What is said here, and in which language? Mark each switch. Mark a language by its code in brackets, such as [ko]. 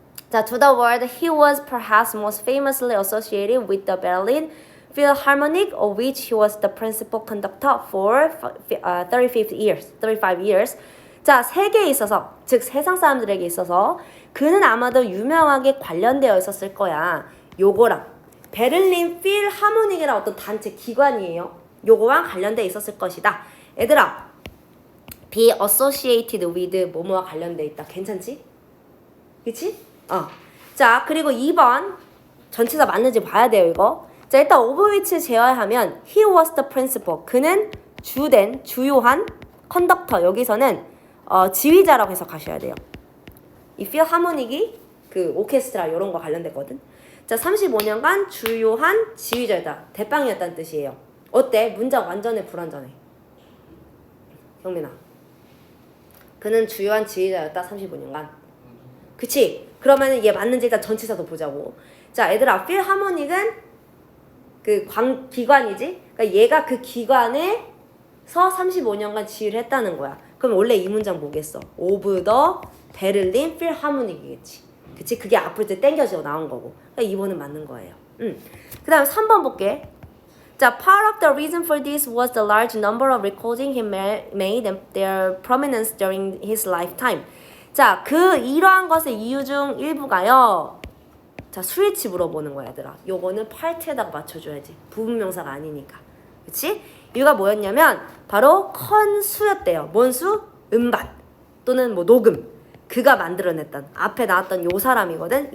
[en] 자, to the world, he was perhaps most famously associated with the Berlin Philharmonic, of which he was the principal conductor for 35 years. [ko] 자, 세계에 있어서, 즉 세상 사람들에게 있어서 그는 아마도 유명하게 관련되어 있었을 거야. 요거랑 베를린 필하모닉이라는 어떤 단체 기관이에요. 요거랑 관련되어 있었을 것이다. 얘들아, [en] be associated with [ko] 뭐뭐와 관련되어 있다. 괜찮지? 그치? 자, 그리고 2번 전치사 맞는지 봐야 돼요, 이거. [en] 자, 일단 of which [ko] 제외하면 [en] he was the principal. [ko] 그는 주요한 컨덕터. 여기서는 지휘자라고 해석하셔야 돼요. 이 필하모닉이 그 오케스트라 이런 거 관련됐거든. 자, 35년간 주요한 지휘자다. 대빵이었다는 뜻이에요. 어때? 문장 완전해 불완전해? 경민아. 그는 주요한 지휘자였다. 35년간. 그치? 그러면 이게 맞는지 일단 전치사도 보자고. 자, 얘들아, 필하모닉은 그 기관이지? 그러니까 얘가 그 기관에서 35년간 지휘를 했다는 거야. 그럼 원래 이 문장 뭐겠어? [en] Of the [ko] 베를린 필하모닉이겠지. 그치? 그게 앞으로 이제 땡겨져 나온 거고. 그러니까 2번은 맞는 거예요. 그 다음에 3번 볼게. [en] 자, part of the reason for this was the large number of recordings he made and their prominence during his lifetime. [ko] 자, 이러한 것의 이유 중 일부가요. 자, 수일치 물어보는 거야, 얘들아. 요거는 part에다가 맞춰줘야지. 부분명사가 아니니까. 그치? 이유가 뭐였냐면 바로 컨수였대요. 뭔 수? 음반 또는 뭐 녹음. 그가 만들어냈던 앞에 나왔던 요 사람이거든.